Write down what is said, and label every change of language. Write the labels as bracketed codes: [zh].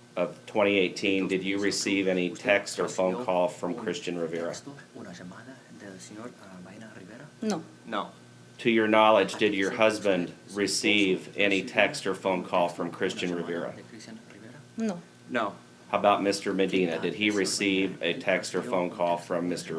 [en] of 2018, did you receive any text or phone call from Cristhian Rivera? [es] Texto, una llamada del señor Bageno Rivera? No, [en] No. To your knowledge, did your husband receive any text or phone call from Cristhian Rivera? [es] De Cristhian Rivera? no, [en] No. How about Mr. Medina? Did he receive a text or phone call from Mr.